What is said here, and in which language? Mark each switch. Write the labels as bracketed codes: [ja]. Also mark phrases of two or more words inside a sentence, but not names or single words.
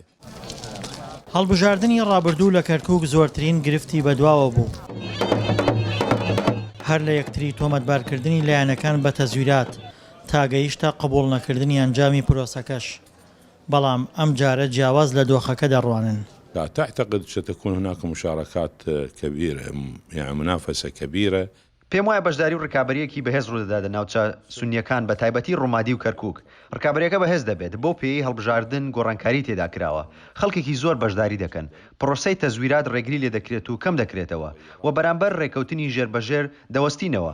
[ckb] هەڵبژاردننی ڕابردوو لە کەرکووک زۆرترین گرفتی بەدواوە بوو. هەر لە یەکتری تۆمەتبارکردنی لایەنەکان بە تەزویرات تا گەیشتە قبوڵ نەکردنی ئەنجامی پرۆسەکەش، بەڵام ئەم جارە جیاواز لە دۆخەکە دەڕوانن. [ar] لا تعتقد ستكون هناك مشاركات كبيرة، يعني منافسة كبيرة. [ckb] پێم وایە بەشداری و ڕکابەریەکی بەهێز ڕوودەداتە ناوچە سونیەکان بە تایبەتی ڕوومادی و کەرکووک. ڕکابەریەکە بەهێز دەبێت، بۆ پێی هەڵبژاردن گۆڕانکاری تێدا کراوە، خەڵکێکی زۆر بەشداری دەکەن، پرۆسەی تەزویرات ڕێگری لێ دەکرێت و کەم دەکرێتەوە و بەرامبەر ڕێکەوتنی ژێربەژێر دەوەستینەوە.